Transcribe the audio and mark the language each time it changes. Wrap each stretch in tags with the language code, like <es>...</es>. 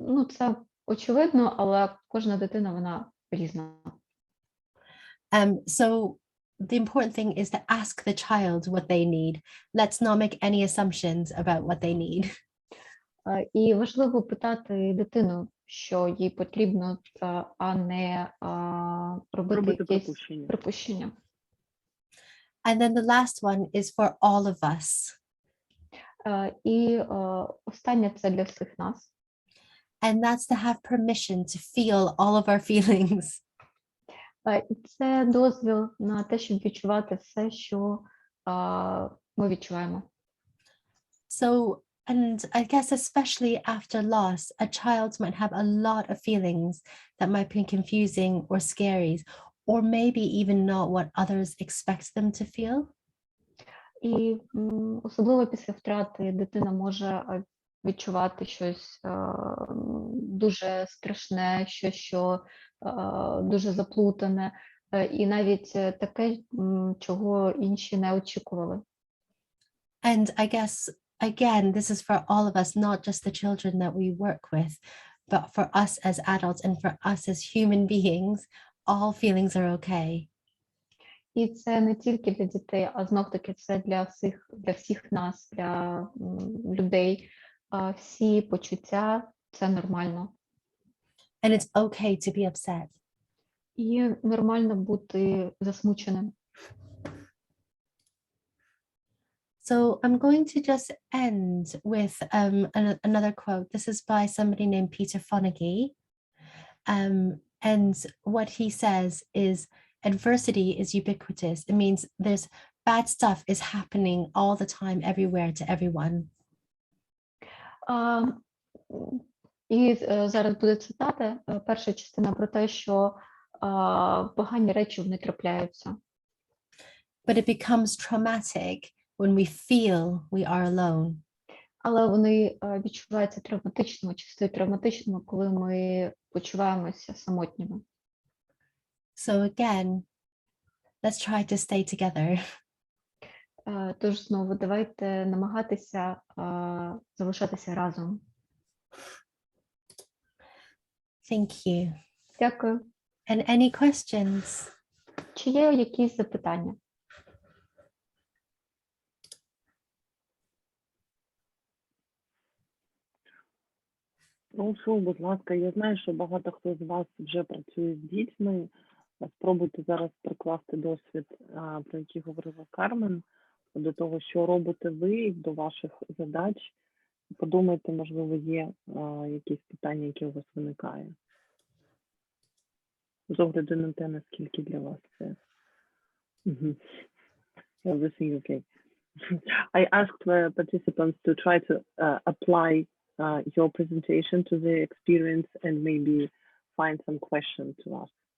<uk>Це очевидно, але кожна дитина, вона різна.</uk> <en>So the important thing is to ask the child what they need. Let's not make any assumptions about what they need.</en> <uk>І важливо питати дитину, що їй потрібно, а не робити якісь припущення.</uk> <en>And then the last one is for all of us.</en> <uk>І останнє це для всіх нас.</uk> <en>And that's to have permission to feel all of our feelings.</en> <uk>І це дозвіл на те, щоб відчувати все, що ми відчуваємо.</uk> <en>So, and I guess especially after loss, a child might have a lot of feelings that might be confusing or scary, or maybe even not what others expect them to feel.</en> <uk>І особливо після втрати дитина може відчувати щось дуже страшне, що дуже заплутане, і навіть таке, чого інші не очікували.</uk> <en>And I guess, again, this is for all of us, not just the children that we work with, but for us as adults and for us as human beings, all feelings are okay.</en> <uk>І це не тільки для дітей, а знов-таки це для всіх нас, для людей. Всі почуття – це нормально.</uk> <en>And it's okay to be upset.</en> <uk>І нормально бути засмученим.</uk> <en>So I'm going to just end with another quote. This is by somebody named Peter Fonagy. And what he says is, adversity is ubiquitous. It means there's bad stuff is happening all the time, everywhere, to everyone.</en> <uk>І зараз буде цитата, перша частина про те, що погані речі вони трапляються.</uk> <en>But it becomes traumatic when we feel we are alone.</en> <uk>Але вони відчуваються травматичними, чи стають травматичними, коли ми почуваємося самотніми.</uk> <en>So again, let's try to stay together.</en> <uk>Тож знову давайте намагатися залишатися разом.</uk> <en>Thank you.</en> <uk>Дякую.</uk> <en>And any questions?</en> <uk>Чи є якісь запитання? Прошу, будь ласка, я знаю, що багато хто з вас вже працює з дітьми. Спробуйте зараз прикласти досвід, про який говорила Кармен, до того, що робите ви, до ваших задач. Подумайте, можливо, є якісь питання, які у вас виникає. З огляду на те, наскільки для вас це.</uk> <en>Everything okay. I asked the participants to try to apply your presentation to their experience and maybe find some questions to ask.</en>